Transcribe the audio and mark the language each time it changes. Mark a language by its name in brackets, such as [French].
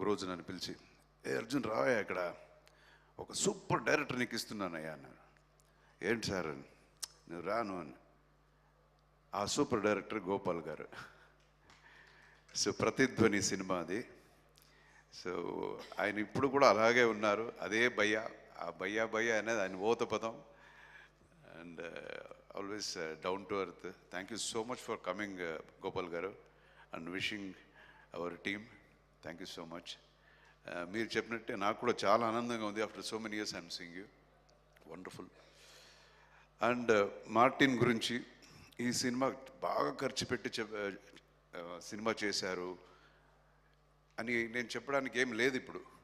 [Telugu] ఒకరోజు నన్ను పిలిచి, అర్జున్ రావయ్యా, ఇక్కడ ఒక సూపర్ డైరెక్టర్ నీకు ఇస్తున్నానయ్యా అన్నారు. ఏంటి సార్ అని. నువ్వు రాను అని. ఆ సూపర్ డైరెక్టర్ గోపాల్ గారు. సో ప్రతిధ్వని సినిమా అది. సో ఆయన ఇప్పుడు కూడా అలాగే ఉన్నారు, అదే భయ్యా. ఆ భయ్యా అనేది ఆయన ఓత పదం. [English] And always down to earth. Thank you so much for coming, Gopal garu, and wishing our team thank you so much. [Telugu] మీరు చెప్పినట్టే నాకు కూడా చాలా ఆనందంగా ఉంది. [English] After so many years I'm seeing you, wonderful. [Telugu] And Martin గురించి, ఈ cinema బాగా ఖర్చు పెట్టి సినిమా చేశారు అని నేను చెప్పడానికి ఏం లేదు ఇప్పుడు.